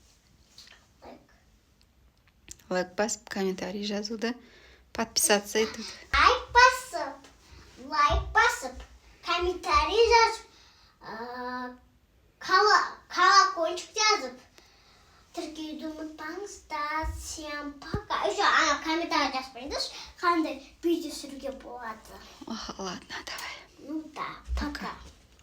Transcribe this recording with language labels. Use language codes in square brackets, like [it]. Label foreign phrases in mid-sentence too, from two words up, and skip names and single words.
[kk] Лайк басып, комментарий жазуды, подписаться етуді. Лайк басып, комментарий жазып, колокольчик жазып, тіркеуді ұмытпаңыздар. [ru] Всем пока. [kk] Еще ана комментарий жазбайдыш, қандай видео түсіруге болады. [ru] Ладно, давай. Ну да, пока.